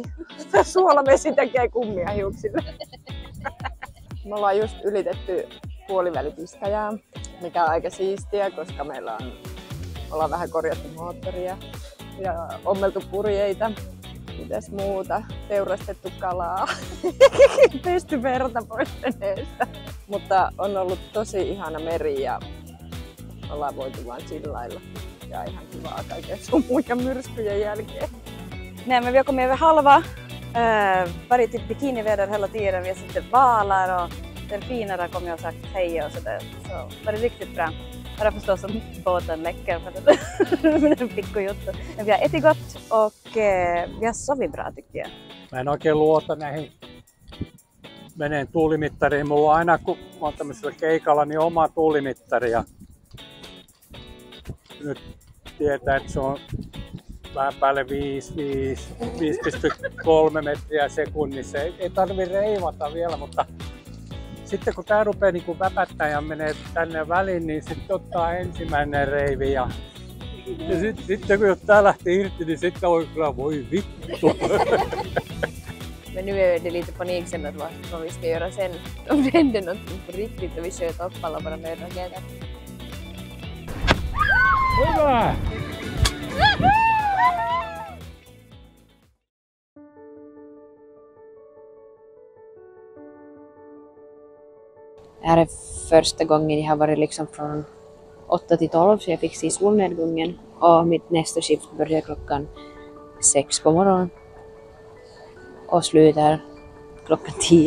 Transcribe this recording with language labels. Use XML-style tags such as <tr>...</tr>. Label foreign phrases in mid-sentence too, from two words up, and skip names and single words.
<fi>Tää suolavesi tekee kummia hiuksille. Me ollaan just ylitetty puoliväli Biscayaa, mikä on aika siistiä, koska ollaan vähän korjattu moottoria ja ommeltu purjeita. Mitäs muuta? Teurastettu kalaa. Pesty verta pois veneestä. Mutta on ollut tosi ihana meri ja ollaan voitu vaan chillailla. Ja ihan kivaa kaiken sumuja myrskyjen jälkeen.</fi> <sv>Nej, men vi har kommit över halva. Varit i bikiniväder hela tiden. Vi har sett valar och delfiner har kommit och sagt hej och sådär. Så var det riktigt bra. Bara förstås om båten läcker för det är pikkujuttu. Men vi har ätit gott och vi har sovit bra tycker jag.</sv> <fi>Mä en oikein luota näihin veneen tuulimittariin. Mulla on aina kun mä oon tämmöisellä keikalla niin oma tuulimittari. Ja nyt tietää, että se on vähän päälle 5,3 metriä sekunnissa. Ei tarvi reivata vielä, mutta sitten kun tää rupeaa niin väpättää ja menee tänne väliin, niin sitten ottaa ensimmäinen reivi. Ja sitten kun tää lähtee irti, niin sitten on kyllä voi vittu.</fi> <sv>Men nu är det lite panik sen att vad vi ska göra sen. Om det händer något på riktigt och vi sköt upp alla våra nödraketer.</sv> <fi>Hyvä!</fi> <sv>Det här är första gången jag har varit liksom från 8 till 12 så jag fick se solnedgången och mitt nästa skift börjar klockan 6 på morgonen och slutar klockan 10.</sv>